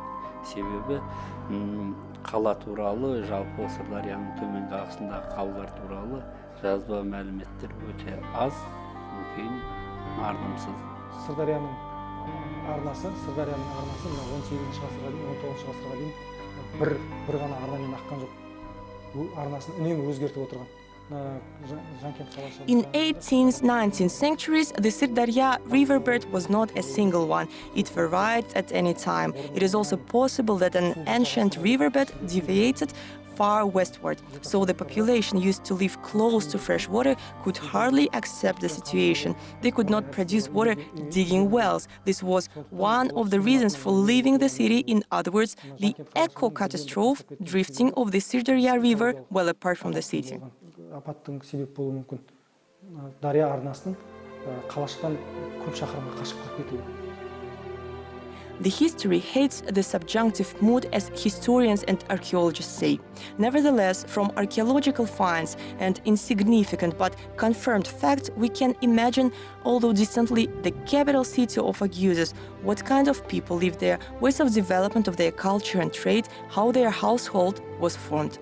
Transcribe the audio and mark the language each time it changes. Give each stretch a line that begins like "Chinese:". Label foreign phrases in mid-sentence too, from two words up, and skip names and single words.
Kazakh: Себебі қала туралы, жалпы Сырдарияның төменгі ағысындағы қалалар туралы жазба мәліметтер өте аз, кейін мардымсыз. Сырдарияның арнасы 18-ші ғасырға дейін, 19-ші ғасырға дейін бір ғана арнамен аққан жоқ. Бұл арнасын үнемі өзгертіп отырған.
English: In 18th, 19th centuries, the Sirdarya riverbed was not a single one. It varied at any time. It is also possible that an ancient riverbed deviated far westward, so the population used to live close to fresh water could hardly accept the situation. They could not produce water digging wells. This was one of the reasons for leaving the city, in other words, the eco-catastrophe, drifting of the Sirdarya river well apart from the city.
Kazakh: Апаттың себеп болуы мүмкін. Дария арнасының қалашықтан көп шақырымға қашып кетуі.
English: The history hates the subjunctive mood, as historians and archaeologists say. Nevertheless, from archaeological finds and insignificant but confirmed facts, we can imagine, although distantly, the capital city of OGUZ, what kind of people lived there, ways of development of their culture and trade, how their household was formed.